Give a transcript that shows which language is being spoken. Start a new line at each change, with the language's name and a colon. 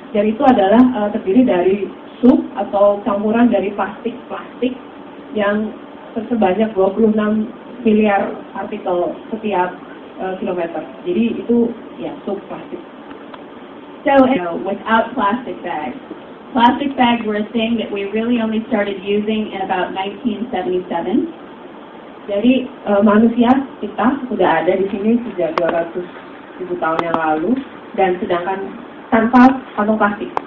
Indonesian: Dan itu adalah terdiri dari sup atau campuran dari plastik yang sebanyak 26 miliar partikel setiap kilometer. Jadi itu ya sup plastik.
English: So without plastic bags. Plastic bags were a thing that we really only started using in about 1977.
Indonesian: Jadi manusia kita sudah ada di sini sejak 200.000 tahun yang lalu, dan sedangkan tanpa kantong plastik.